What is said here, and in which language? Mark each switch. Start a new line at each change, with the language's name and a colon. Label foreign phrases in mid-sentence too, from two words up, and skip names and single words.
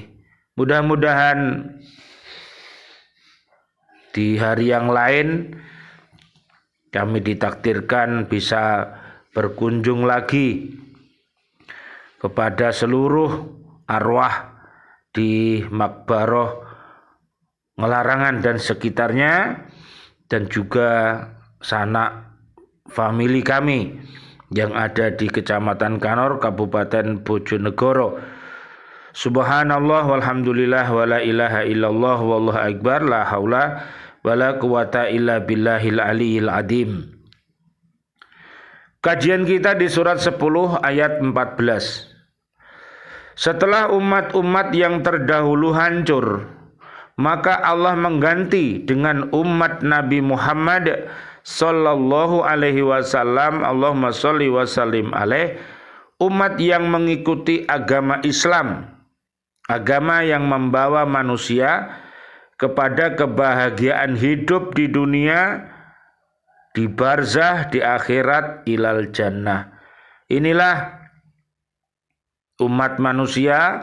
Indonesian: Mudah-mudahan di hari yang lain kami ditakdirkan bisa berkunjung lagi kepada seluruh arwah di Makbaroh Nglarangan dan sekitarnya, dan juga sanak famili kami yang ada di Kecamatan Kanor, Kabupaten Bojonegoro.
Arabic: سبحان الله والحمد لله ولا إله إلا الله والله أكبر، لا حول ولا قوة إلا بالله العلي العظيم.
Indonesian: Kajian kita di surat 10 ayat 14. Setelah umat-umat yang terdahulu hancur, maka Allah mengganti dengan umat Nabi Muhammad
Arabic: صلى الله عليه وسلم، اللهم صل وسلم عليه,
Indonesian: umat yang mengikuti agama Islam, agama yang membawa manusia kepada kebahagiaan hidup di dunia, di barzah, di akhirat,
Arabic: إلى الجنة.
Indonesian: Inilah umat manusia.